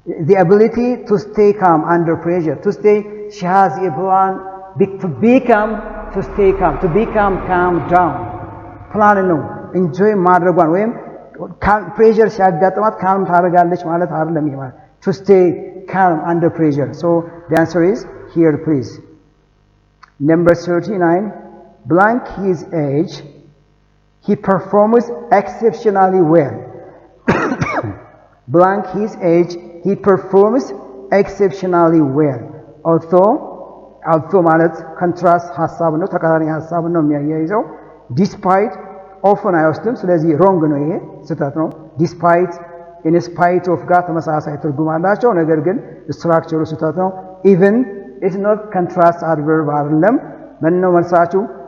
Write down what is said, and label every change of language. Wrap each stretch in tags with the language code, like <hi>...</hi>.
<en>The ability to stay calm under pressure. To stay, she has a plan to become, to stay calm, to become calm down.</en> <am>ፕላን ነው ኢንጆይ ማድረጓን ወይም pressure ሲያጋጥማት calm ታደርጋለች ማለት አይደለም ይሄ ማለት</am> <en>to stay calm under pressure. So the answer is here please. Number 39. Blank his age, he performs exceptionally well. Blank his age, he performs exceptionally well.</en> <am>Although ማለት contrast ሐሳብ ነው ተቃራኒ ሐሳብ ነው የሚያያይዘው. Despite often አይወስድም ስለዚህ wrong ነው ይሄ ስህተት ነው. Despite in spite of ጋር ተመሳሳይ ትርጉም አላቸው ነገር ግን ስትራክቸሩ ስህተት ነው.</am> <en>Even is not contrast adverb አይደለም.</en> <am>ምን ነው መልሳችሁ?</am>